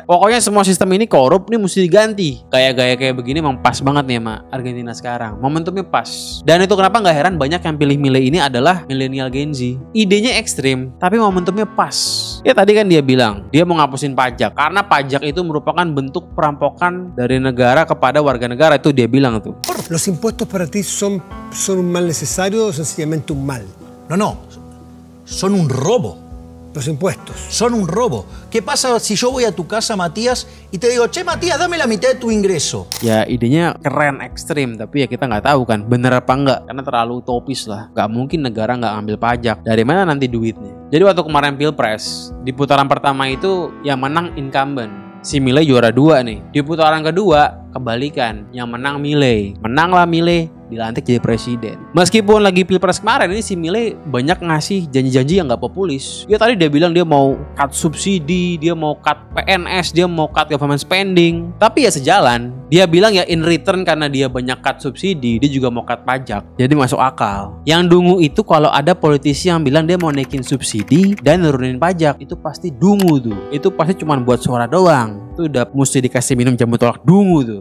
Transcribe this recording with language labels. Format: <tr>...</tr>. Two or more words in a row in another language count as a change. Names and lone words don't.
<id>Pokoknya semua sistem ini korup nih mesti diganti. Gaya-gaya kayak begini emang pas banget nih sama Argentina sekarang. Momentumnya pas. Dan itu kenapa gak heran banyak yang pilih Milei ini adalah milenial Gen Z. Idenya ekstrim tapi momentumnya pas. Ya tadi kan dia bilang dia mau ngapusin pajak. Karena pajak itu merupakan bentuk perampokan dari negara kepada warga negara. Itu dia bilang tuh.</id> <es>Los impuestos para ti son un mal necesario o sencillamente un mal? No. Son un robo. Los impuestos. Son un robo. ¿Qué pasa si yo voy a tu casa, Matías, y te digo, che, Matías, dame la mitad de tu ingreso?</es> <id>Ya idenya keren, ekstrim, tapi ya kita nggak tahu kan bener apa enggak, karena terlalu utopis lah. Nggak mungkin negara nggak ambil pajak. Dari mana nanti duitnya? Jadi waktu kemarin Pilpres, di putaran pertama itu yang menang incumbent. Si Milei juara 2 nih. Di putaran kedua kebalikan, yang menang Milei. Menanglah Milei, dilantik jadi presiden. Meskipun lagi Pilpres kemarin ini si Milei banyak ngasih janji-janji yang gak populis. Ya tadi dia bilang dia mau cut subsidi, dia mau cut PNS, dia mau</id> <en>cut government spending.</en> <id>Tapi ya sejalan. Dia bilang ya</id> <en>in return</en> <id>karena dia banyak cut subsidi, dia juga mau cut pajak. Jadi masuk akal. Yang dungu itu kalau ada politisi yang bilang dia mau naikin subsidi dan nurunin pajak, itu pasti dungu tuh. Itu pasti cuma buat suara doang. Itu udah mesti dikasih minum jamu tolak dungu tuh.</id>